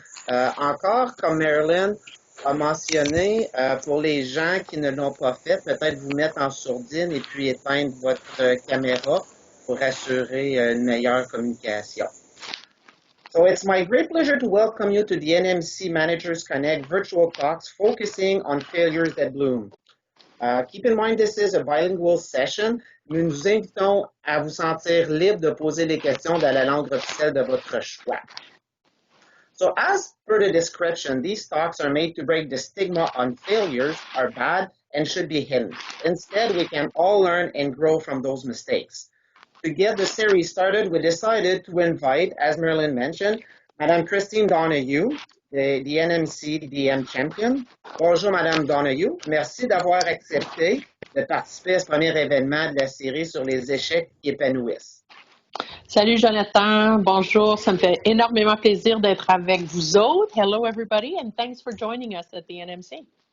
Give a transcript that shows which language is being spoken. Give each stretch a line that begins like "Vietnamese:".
French: Encore, comme Marilyn a mentionné, pour les gens qui ne l'ont pas fait, peut-être vous mettre en sourdine et puis éteindre votre caméra pour assurer une meilleure communication.
English: So it's my great pleasure to welcome you to the NMC Managers Connect virtual talks focusing on failures that bloom. Keep in mind, this is a bilingual session.
French: Nous nous invitons à vous sentir libre de poser les questions dans la langue officielle de votre choix.
English: So as per the description, these talks are made to break the stigma on failures are bad and should be hidden. Instead, we can all learn and grow from those mistakes. To get the series started, we decided to invite, as Marilyn mentioned, Mme Christine Donoghue, the NMC DM Championne.
French: Bonjour, Mme Donoghue. Merci d'avoir accepté de participer à ce premier événement de la série sur les échecs qui épanouissent. Salut, Jonathan. Bonjour. Ça me fait énormément plaisir d'être avec vous autres.
English: Hello, everybody, and thanks for joining us at the NMC.